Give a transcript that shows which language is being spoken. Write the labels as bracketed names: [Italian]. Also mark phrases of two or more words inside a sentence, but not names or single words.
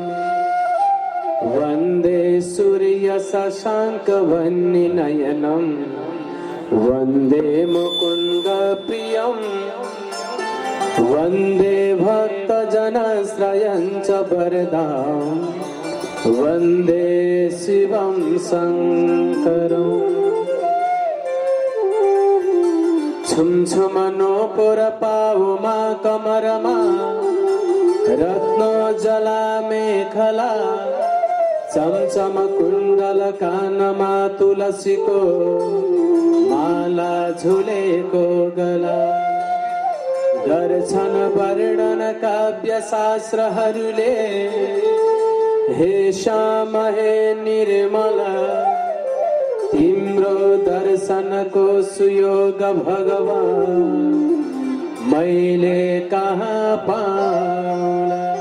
[Sanskrit] वन्दे सूर्यशशाङ्कवह्निनयनं वन्दे मुकुन्दप्रियम् वन्दे भक्तजनश्रयं च वरदां वन्दे शिवं शङ्करम्। [Nepali] छुम छुमनो पुरपावुमा कमरमा रत्नोज्ज्वला मेखला चमचम कुण्डल कानमा तुलसीको माला झुलेको गला दर्शन वर्णन काव्य शास्त्रहरूले हे श्याम हे निर्मल तिम्रो दर्शनको सुयोग भगवान मैले कहाँ पाउला।